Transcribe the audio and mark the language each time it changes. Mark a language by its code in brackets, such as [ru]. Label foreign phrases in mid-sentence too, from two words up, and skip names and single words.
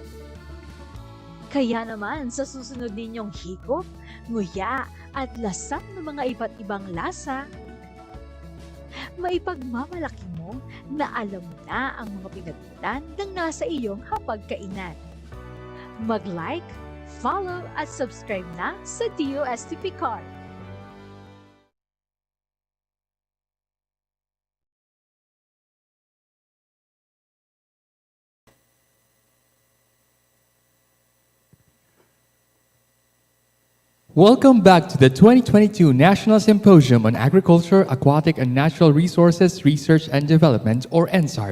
[tl] Kaya naman sa susunod ninyong higop, nguya at lasap ng mga iba't ibang lasa, maipagmamalaki mo na alam mo na ang mga pinagmulan ng nasa iyong hapagkainan. Mag-like, follow at subscribe na sa DOSTP card. [en] Welcome back to the 2022 National Symposium on Agriculture, Aquatic, and Natural Resources Research and Development, or NSAARRD.